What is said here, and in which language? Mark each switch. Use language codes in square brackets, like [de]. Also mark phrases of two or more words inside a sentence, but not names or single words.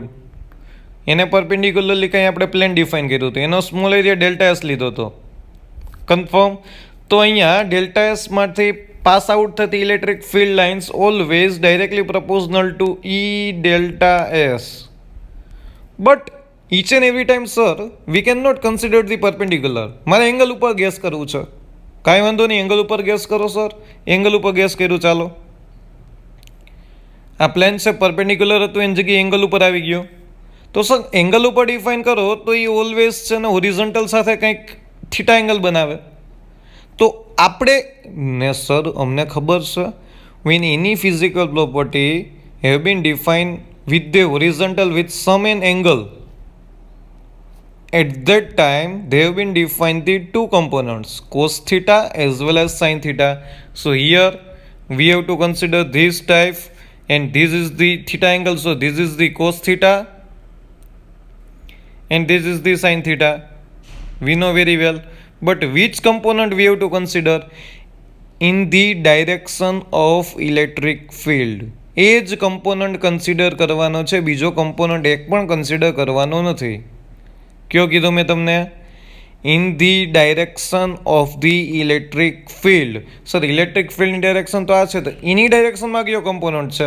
[gu] એને પરપેન્ડિક્યુલરલી કંઈ આપણે પ્લેન ડિફાઇન કર્યું હતું, એનો [en] small area delta S [gu] લીધો હતો. કન્ફર્મ. તો અહીંયા [en] delta S-માંથી pass out થતી electric field lines always directly proportional to E delta S. બટ each and every time, sir, we cannot consider the perpendicular. [gu] મારે એંગલ ઉપર ગેસ કરવું છે. કાંઈ વાંધો નહીં, એંગલ ઉપર ગેસ કરો સર. એંગલ ઉપર ગેસ કર્યું, ચાલો. આ પ્લેન છે, પરપેન્ડિક્યુલર હતું, એની જગ્યાએ એંગલ ઉપર આવી ગયો. તો સર એંગલ ઉપર ડિફાઇન કરો તો એ ઓલવેઝ છે ને હોરિઝોન્ટલ સાથે કંઈક થીટા એંગલ બનાવે. તો આપણે ને સર અમને ખબર છે [en] when any physical property have been defined with the horizontal with some an angle, at that time they have been defined the two components cos theta as well as sin theta. So here we have to consider this type, and this is the theta angle, so this is the cos theta and this is the sin theta. We know very well, but which component we have to consider? In the direction of electric field. [gu] એ જ કમ્પોનન્ટ કન્સિડર કરવાનો છે, બીજો કમ્પોનન્ટ એક પણ કન્સિડર કરવાનો નથી. કયો કીધું મેં તમને? [en] in the direction of the electric field. [gu] સર [en] electric field-ની direction [gu] તો આ છે, તો એની ડાયરેક્શનમાં કયો કમ્પોનન્ટ છે?